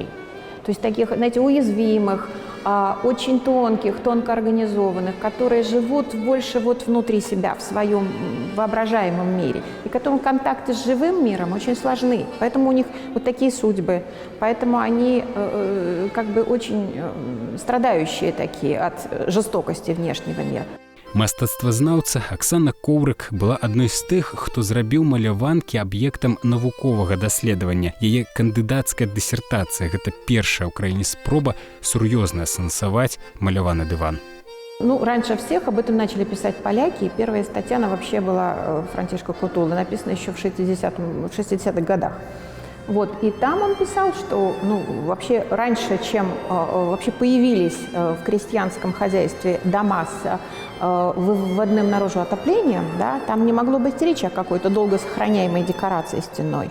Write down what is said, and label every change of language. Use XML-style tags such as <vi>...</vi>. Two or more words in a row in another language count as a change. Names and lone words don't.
<ru>То есть таких, знаете, уязвимых, очень тонких, тонко организованных, которые живут больше вот внутри себя, в своем воображаемом мире, и которым контакты с живым миром очень сложны. Поэтому у них вот такие судьбы, поэтому они как бы очень страдающие такие от жестокости внешнего мира.</ru> <be>Мастацтвазнаўца Аксана Коўрык была адной з тых, хто зрабіў маляванкі аб'ектам навуковага даследавання. Яе кандыдацкая дысертацыя – гэта першая ў краіне спроба сур'ёзна асэнсаваць маляваны дыван. Ну,</be> <ru>раньше всех об этом начали писать поляки, и первая статья, она вообще была Франчешко Кутулы, написана еще в 60-х годах. Вот, и там он писал, что, ну, вообще раньше, чем вообще появились в крестьянском хозяйстве дома с выводным наружу отоплением, да, там не могло быть речи о какой-то долго сохраняемой декорации стеной.</ru>